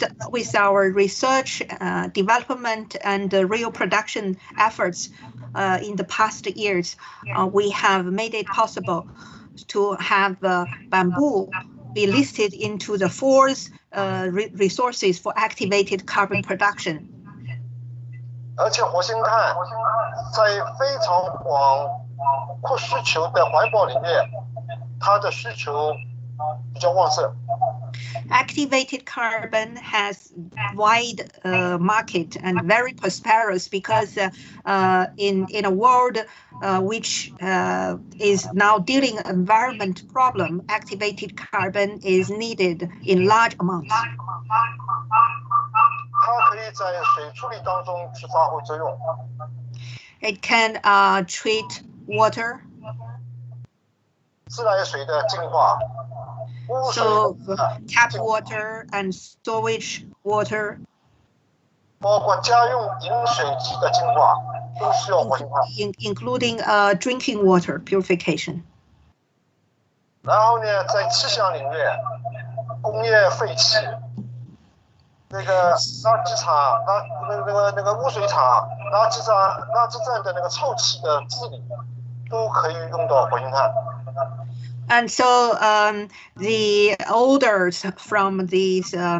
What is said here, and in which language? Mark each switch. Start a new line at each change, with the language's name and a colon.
English: With our research, development, and real production efforts in the past years, we have made it possible to have bamboo be listed into the 4th resources for activated carbon production.
Chinese: 而且活性炭在非常广阔需求的环保领域，它的需求比较旺盛。
English: Activated carbon has wide market and very prosperous because in a world which is now dealing environment problem, activated carbon is needed in large amounts.
Chinese: 它可以在水处理当中去发挥作用。
English: It can treat water.
Chinese: 自来水的净化。
English: So tap water and storage water,
Chinese: 包括家用饮水机的净化，都需要活性炭。
English: including drinking water purification.
Chinese: 然后呢，在气象领域，工业废气，那个垃圾场、那个污水厂、垃圾站的那个臭气的治理，都可以用到活性炭。
English: And so the odors from these